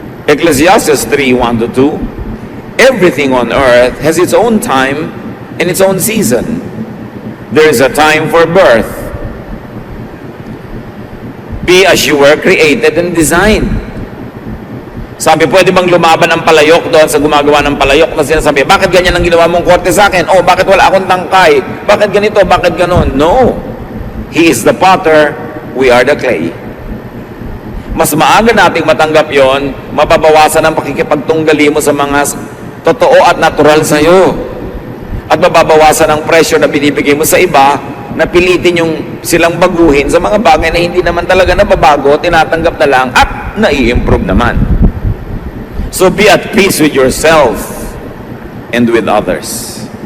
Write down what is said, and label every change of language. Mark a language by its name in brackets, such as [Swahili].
[English] Ecclesiastes 3:1-2, everything on earth has its own time and its own season. There is a time for birth. Be as you were created and designed. [Filipino] Sabi, pwede bang lumaban ang palayok doon sa gumagawa ng palayok na sinasabi, bakit ganyan ang ginawa mong korte sa akin? Oh, bakit wala akong tangkay? Bakit ganito? Bakit ganon? No. [English] He is the potter, we are the clay. [Filipino] Mas maaga nating matanggap yon, mababawasan ang pakikipagtunggali mo sa mga totoo at natural sa iyo. At mababawasan ang pressure na binibigay mo sa iba na pilitin yung silang baguhin sa mga bagay na hindi naman talaga nababago, tinatanggap na lang at nai-improve naman. [English] So be at peace with yourself and with others.